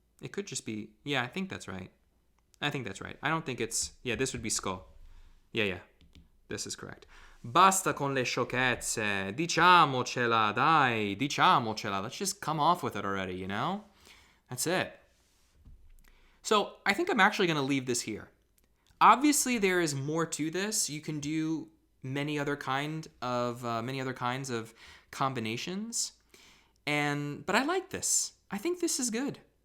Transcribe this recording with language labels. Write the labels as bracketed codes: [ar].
[en] It could just be, yeah, I think that's right. I don't think it's, yeah, this would be sco. Yeah. This is correct. [it] Basta con le sciocchezze. Diciamocela, dai. Diciamocela. [en] Let's just come off with it already, That's it. So I think I'm actually going to leave this here. Obviously, there is more to this. You can do many other kinds of combinations, but I like this. I think this is good.